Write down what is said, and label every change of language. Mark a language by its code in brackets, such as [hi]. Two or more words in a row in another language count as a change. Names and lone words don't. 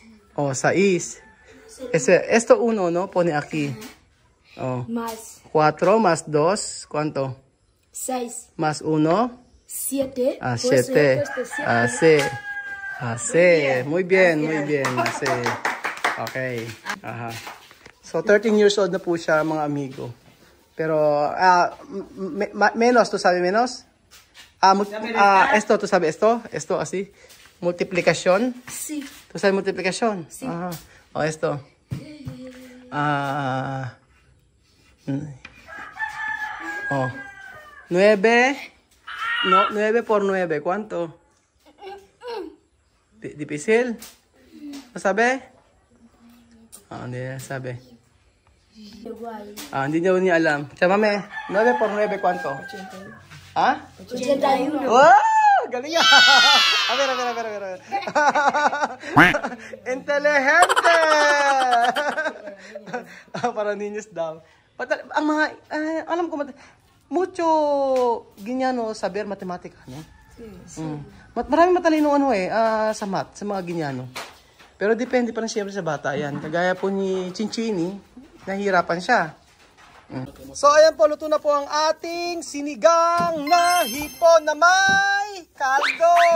[es] 6. Esto 1, ¿no? Pone aquí. Más 4 más 2, ¿cuánto? 6. Más 1. 7. 7. Así. Muy bien. Así. Okay. Aha. [tl] So, 13 years old na po siya, mga amigo. [es] Pero, menos, ¿tú sabes menos? Esto, ¿tú sabes esto? Esto, así. Multiplicación. Sí. ¿Tú sabes multiplicación? Sí. Ajá. Esto. 9. No, 9 por 9. ¿Cuánto? Difícil. ¿No sabe? [tl] Hindi niya sabi. Hindi niya alam. Chamame, [es] 9 por 9, ¿cuánto? 81. [tl] ¡Wow! ¡Galing yan! [es] A ver. ¡Inteligente! [tl] Para niños daw. Ang mga, alam ko, [es] mucho Ginyano saber matematika, no? Sí. [tl] Maraming matalino sa math, sa mga Ginyano. Pero depende pa rin siyempre sa bata yan. Kagaya po ni Chinchini, nahihirapan siya. So ayan po, luto na po ang ating sinigang na hipon na may kaldo.